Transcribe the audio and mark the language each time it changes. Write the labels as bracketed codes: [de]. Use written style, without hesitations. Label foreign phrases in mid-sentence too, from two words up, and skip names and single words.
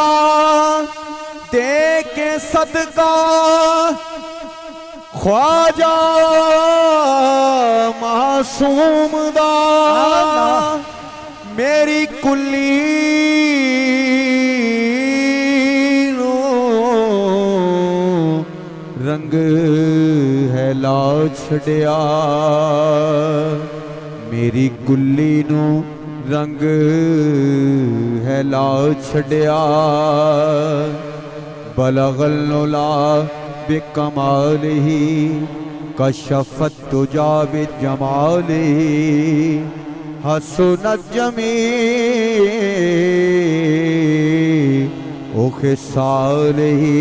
[pa] دے کے صدقہ خواجہ معصوم دا میری کُلّی رنگ ہے لا چھڈیا. میری کُلّی نوں رنگ ہے لا چھڈیا. [ar] بلغ العلى بكماله كشف الدجى بجماله حسنت جميع خصاله.